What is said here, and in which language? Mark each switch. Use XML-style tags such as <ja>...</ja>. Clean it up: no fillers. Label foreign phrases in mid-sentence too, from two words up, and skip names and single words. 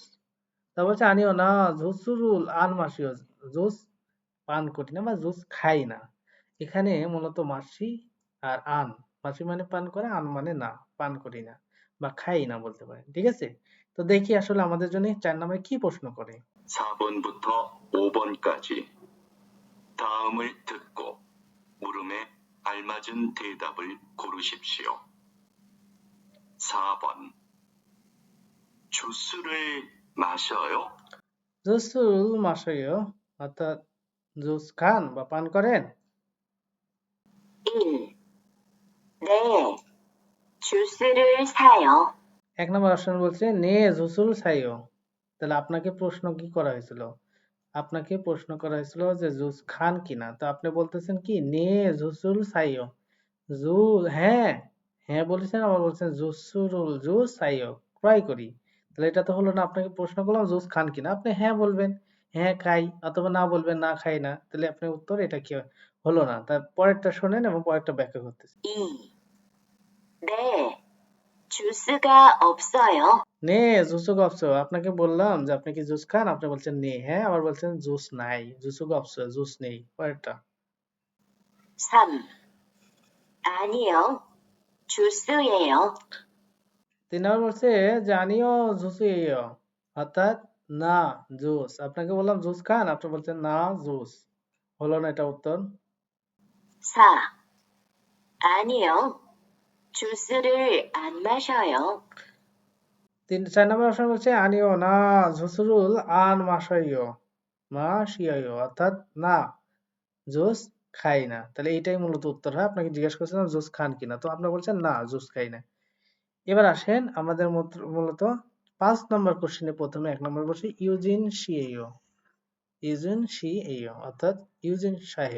<bn>তারপর হচ্ছে আনিও না</bn> <ko>주스를 안 마셔요</ko> <bn>জুস পান করি না বা জুস খাই না। এখানে মূলত মাসি আর আন, মাসি মানে পান করে, আন মানে না, পান করি না বা খাই না বলতে পারেন। ঠিক আছে? তো দেখি আসলে আমাদের জন্য 4 নম্বরে কি প্রশ্ন করে।</bn> <ko>4번부터 5번까지 다음을 듣고 물음에 알맞은 대답을 고르십시오. 4번. 주스를 마셔요? 주스를 마셔요</ko> <bn>অর্থাৎ জুস খান বা পান করেন। 1.</bn> <ko>네. 주스를 사요.</ko> <bn>1 নম্বর অপশন বলছে</bn> <ko>네 주스를 사요.</ko> <bn>তাহলে আপনাকে প্রশ্ন কি করা হয়েছিল? আপনাকে প্রশ্ন করা হয়েছিল যে জুস খান কিনা। তো আপনি বলতেছেন কি</bn> <ko>네 주스를 사요.</ko> <bn>জু হ্যাঁ, হ্যাঁ বলেছেন, আবার বলছেন জুসুরুল জুস সাইও ক্রয় করি। তাহলে এটা তো হলো না, আপনাকে প্রশ্ন করলাম জুস খান কিনা, আপনি হ্যাঁ বলবেন হ্যাঁ খাই, অথবা না বলবেন না খাই না। তাহলে আপনার উত্তর এটা কি হলো না। তার পরেরটা শোনেন এবং পরেরটা ব্যাখ্যা করতেছি। 2.</bn> <ko>네. 주스가 없어요. 네 주스가 없어요,</ko> <bn>আপনাকে বললাম যে আপনি কি জুস খান, আপনি বলছেন নে হ্যাঁ, আবার বলছেন জুস নাই,</bn> <ko>주스가 없어요</ko> <bn>জুস নেই। পরেরটা 3.</bn> <ko>아니요. 주스예요.</ko> <bn>3 নম্বর বলছে</bn> <ko>아니요 주스예요</ko> <bn>অর্থাৎ না জুস। আপনাকে বললাম জুস খান, আপনি বলছেন না জুস। হলো না এটা উত্তর। 4.</bn> <ko>아니요. 주스를 안 마셔요.</ko> <bn>4 নম্বর অপশন বলছে আনিও না</bn> <ko>주스를 안 마셔요 마셔요</ko> <bn>অর্থাৎ না জুস খাই না। তাহলে এইটাই মূলত উত্তর হয়। আপনাকে জিজ্ঞেস করছিলাম জুস খান কিনা, তো আপনি বলছেন না জুস খাই না। এবার আসেন আমাদের মূলত 5 নম্বর কোশ্চেনে প্রথমে 1 নম্বর বলছে</bn> <ko>유진 씨예요 유진 씨예요</ko> <bn>অর্থাৎ ইউজিন সাহেব।</bn>